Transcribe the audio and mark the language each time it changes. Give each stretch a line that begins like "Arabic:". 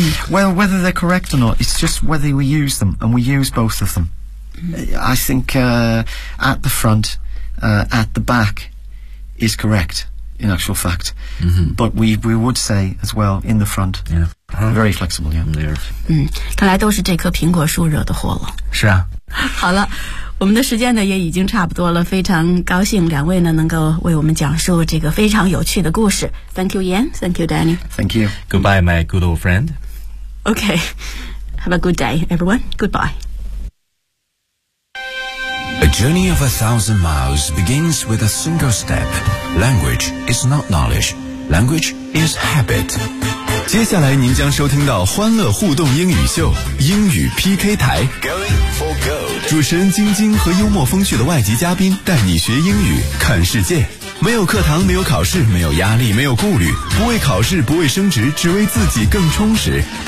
English: Well, whether they're correct or not, it's just whether we use them, and we use both of them. I think at the front, at the back is correct, in actual fact. But we would say as well, in the front. Yeah. Very flexible, yeah. There.
Chinese: 看来都是这棵苹果树惹的祸了。是啊。好了。我们的时间呢也已经差不多了，非常高兴两位呢能够为我们讲述这个非常有趣的故事。
English: Thank you, Ian. Thank you, Danny. Thank you. Goodbye, my good old friend. Okay. Have a good day, everyone. Goodbye. A journey of 1,000 miles begins with a single step. Language is not knowledge. Language is habit.
Chinese: 接下来您将收听到欢乐互动英语秀，英语 PK 台。主持人晶晶和幽默风趣的外籍嘉宾带你学英语看世界，没有课堂，没有考试，没有压力，没有顾虑，不为考试，不为升职，只为自己更充实。